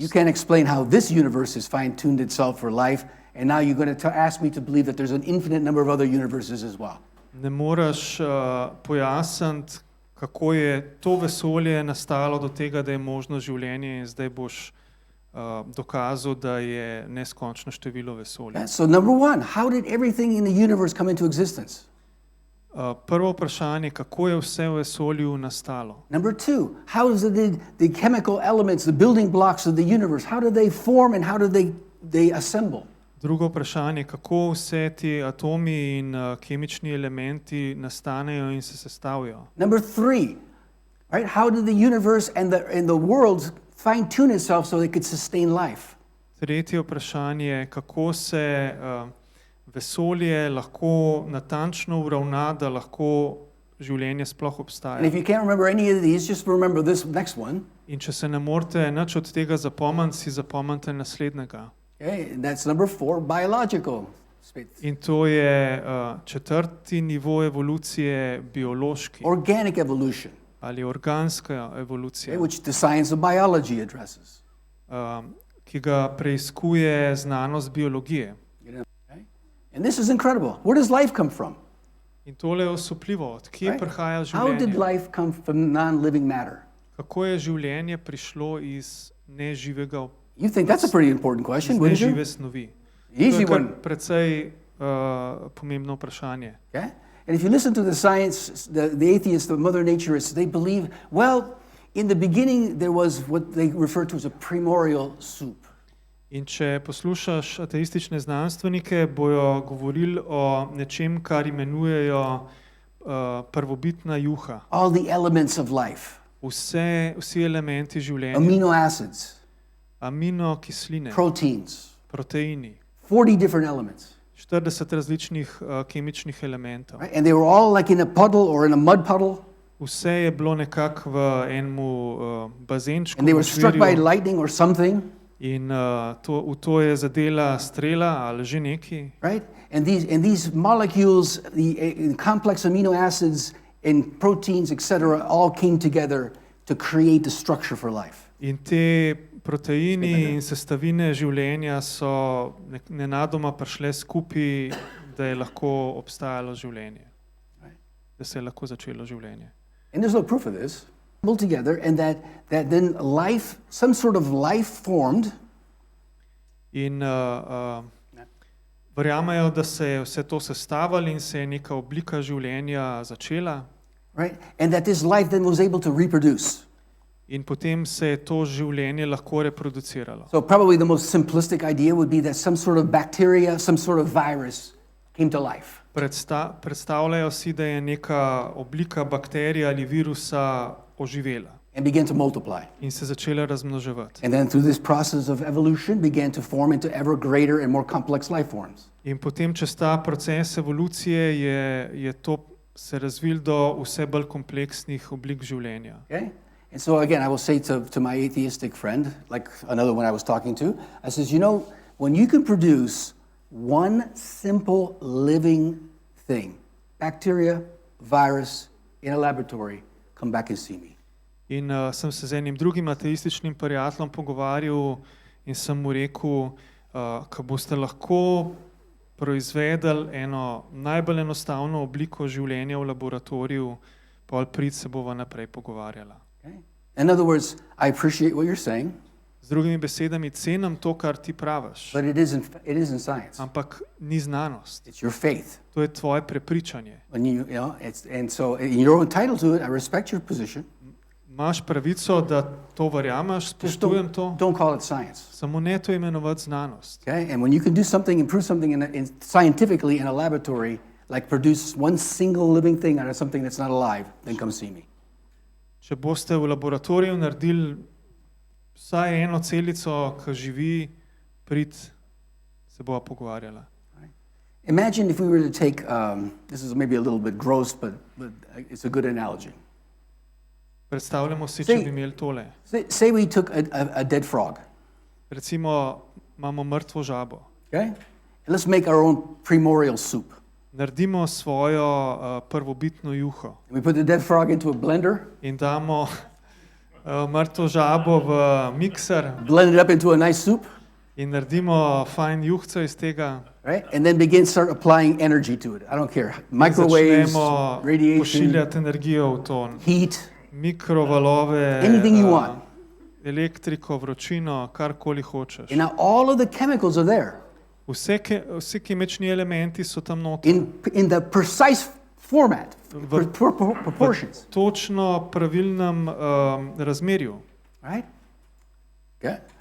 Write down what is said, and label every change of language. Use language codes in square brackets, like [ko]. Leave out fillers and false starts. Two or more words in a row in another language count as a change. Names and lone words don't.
[en] You can't explain how this universe has fine-tuned itself for life, and now you're going to ask me to believe that there's an infinite number of other universes as well. [sl] Ne moreš pojasniti, kako je to vesolje nastalo do tega, da je možno življenje in zdaj boš dokazal, da je neskončno število vesolja. [en] So number one, how did everything in the universe come into existence? [sl] Prvo vprašanje, kako je vse v vesolju nastalo? [en] Number two, how did the chemical elements, the building blocks of the universe, how did they form and how did they assemble? [sl] Drugo vprašanje, kako vse ti atomi in kemični elementi nastanejo in se sestavljajo? [en] Number three, right? How did the universe and the world fine-tune itself so they could sustain life? [sl] Tretje vprašanje, kako se vesolje lahko natančno uravna, da lahko življenje sploh [en] And [sl] obstaja. [en] if you can't remember any of these, just remember this next one. [sl] In če se ne morete nič od tega zapomniti, si zapomnite naslednjega. [en] Okay, and that's number four, biological space. [sl] In to je četrti nivo evolucije, biološki [en] Organic evolution, [sl] ali organska evolucija, [en] which the science of biology addresses. [sl] ki ga preiskuje znanost biologije. [en] Okay? And this is incredible. Where does life come from? [sl] In tole je osupljivo, od kje [en] Right? [sl] prihaja [en] How did [sl] življenje? [en] life come from non-living matter? [sl] Kako je življenje prišlo iz neživega, [en] You think that's a pretty important question, [sl] iz [en] wouldn't you? [sl] nežive snovi? To [en] Easy [sl] je kar [en] one. [sl] precej pomembno vprašanje. [en] Okay? And if you listen to the science, the atheists, the mother naturists, they believe, well, in the beginning there was what they refer to as a primordial soup. [sl] In če poslušaš ateistične znanstvenike, bojo govorili o nečem, kar imenujejo prvobitna juha. [en] All the elements of life, [sl] Vsi elementi življenja, [en] amino acids, [sl] aminokisline, [en] proteins, [sl] proteini, [en] 40 different elements. [sl] 40 različnih kemičnih elementov. [en] Right? And they were all like in a puddle or in a mud puddle, [sl] Vse je bilo nekako v enemu bazenčku, [en] and they were struck by [sl] močvirju, [en] lightning or something, [sl] in v to je zadela strela ali že neki. [en] right? And these molecules, the complex amino acids and proteins, etc., all came together to create the structure for life. [sl] In te Proteini in sestavine življenja so nenadoma prišle skupaj, da je lahko obstajalo življenje, da se je lahko začelo življenje. [en] And there's no proof of this. All together, and that then life, some sort of life formed. [sl] In verjamejo, da se je vse to sestavilo in se je neka oblika življenja začela. [en] Right? And that this life then was able to reproduce. [sl] In potem se je to življenje lahko reproduciralo. [en] So probably the most simplistic idea would be that some sort of bacteria, some sort of virus came to life. [sl] Predstavljajo si, da je neka oblika bakterije ali virusa oživela [en] And began to multiply. [sl] in se začela razmnoževati. [en] And then through this process of evolution began to form into ever greater and more complex life forms. [sl] In potem čez ta proces evolucije je to se razvil do vse bolj kompleksnih oblik življenja. [en] Okay? And so again, I will say to my atheistic friend, like another one I was talking to, I says, you know, when you can produce one simple living thing, bacteria, virus, in a laboratory, come back and see me. [sl] In sem se z enim drugim ateističnim prijateljem pogovarjal in sem mu rekel, ko boste lahko proizvedli eno najbolj enostavno obliko življenja v laboratoriju, pol prid se bova naprej pogovarjala. [en] Okay? In other words, I appreciate what you're saying, [sl] Z drugimi besedami, cenim to, kar ti praviš, [en] but it isn't science. [sl] ampak ni znanost. [en] It's your faith. [sl] To je tvoje prepričanje. [en] And you're entitled to it. I respect your position. [sl] Imaš pravico, da to verjameš, [en] Just [sl] spoštujem to, [en] don't call it science. [sl] samo ne to imenovati znanost. [en] Okay? And when you can do something, improve something scientifically in a laboratory, like produce one single living thing out of something that's not alive, then come see me. [sl] Če boste v laboratoriju naredili vsaj eno celico, ki živi, prid, se bova pogovarjala. [en] Imagine if we were to take, this is maybe a little bit gross, but it's a good analogy. [sl] Predstavljamo si, če Sej- bi imeli tole. [en] Say we took a dead frog, [sl] Recimo, imamo mrtvo žabo. [en] okay? And let's make our own primordial soup. [sl] Naredimo svojo prvobitno juho [en] And we put the dead frog into a blender, [sl] in damo mrtvo žabo v mikser [en] blend it up into a nice soup, [sl] in naredimo fajn juhco iz tega. [en] right? And then start applying energy to it. I don't care. Microwaves, [sl] Začnemo [en] radiation, [sl] pošiljati energijo v to. [en] heat, [sl] Mikrovalove, [en] anything you want. [sl] elektriko, vročino, karkoli hočeš. [en] And now all of the chemicals are there [sl] Vsi kemični elementi so tam noter. [en] in the precise format, proportions, [sl] Točno pravilnem razmerju. [en] right? Okay.